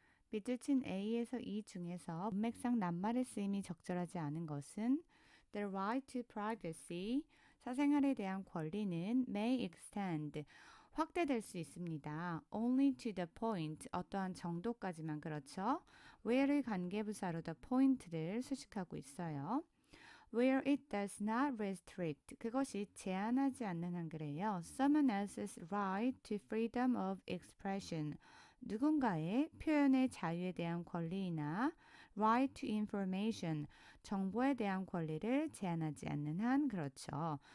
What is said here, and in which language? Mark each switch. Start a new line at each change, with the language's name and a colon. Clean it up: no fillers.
Korean: 밑줄친 A에서 E 중에서 문맥상 낱말의 쓰임이 적절하지 않은 것은
English: The right to privacy,
Korean: 사생활에 대한 권리는
English: may extend,
Korean: 확대될 수 있습니다.
English: Only to the point,
Korean: 어떠한 정도까지만 그렇죠. where의 관계부사로 the point를 수식하고 있어요.
English: Where it does not restrict,
Korean: 그것이 제한하지 않는 한 그래요.
English: Someone else's right to freedom of expression,
Korean: 누군가의 표현의 자유에 대한 권리나
English: right to information,
Korean: 정보에 대한 권리를 제한하지 않는 한 그렇죠.